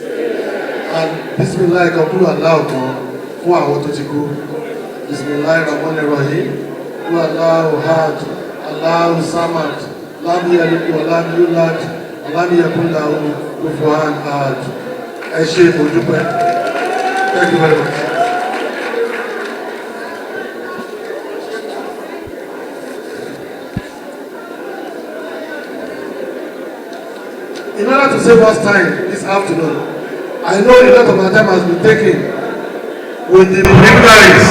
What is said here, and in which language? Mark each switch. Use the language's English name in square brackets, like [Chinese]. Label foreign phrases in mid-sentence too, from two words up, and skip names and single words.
[Yoruba] And [Arabic] بسم الله قبول الله [Yoruba] fún àwọn tó ti kú. [Arabic] بسم الله الرحمن الرحيم. والله أحد، الله الصمد، لم يلد ولم يولد، ولم يكن له كفوا أحد. [Yoruba] Ẹ ṣé mo dúpẹ́. [English] Thank you very much. In order to save us time this afternoon, I know a lot of our time has been taken with the dignitaries.